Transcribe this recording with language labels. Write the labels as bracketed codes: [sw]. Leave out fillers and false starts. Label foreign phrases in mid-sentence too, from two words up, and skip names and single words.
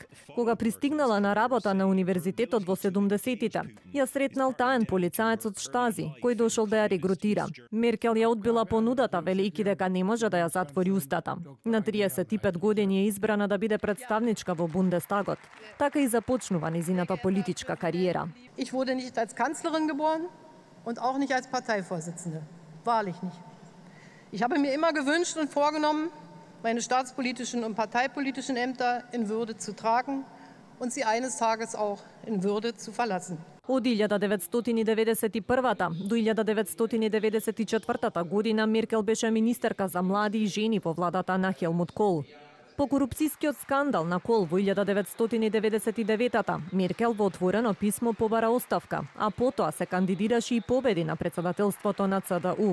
[mk] Кога пристигнала на работа на универзитетот во 70-тите, ја сретнал таен полицаец од Штази, кој дошол да ја регрутира. Меркел ја одбила понудата, велејќи дека не може да ја затвори устата. На 35 години е избрана да биде представничка во Бундестагот. Така и започнува незината политичка кариера. [de] Ich wurde nicht als Kanzlerin geboren und auch nicht als Parteivorsitzende. Wahrlich nicht. Ich habe mir immer gewünscht und vorgenommen, meine staatspolitischen und parteipolitischen Ämter in Würde zu tragen und sie eines Tages auch in Würde zu verlassen. [mk] Од 1991 до 1994 година Меркел беше министерка за млади и жени во владата на Хелмут Кол. По корупцијскиот скандал на Кол во 1999 Меркел во отворено писмо побара оставка, а потоа се кандидираше и победи на председателството на ЦДУ.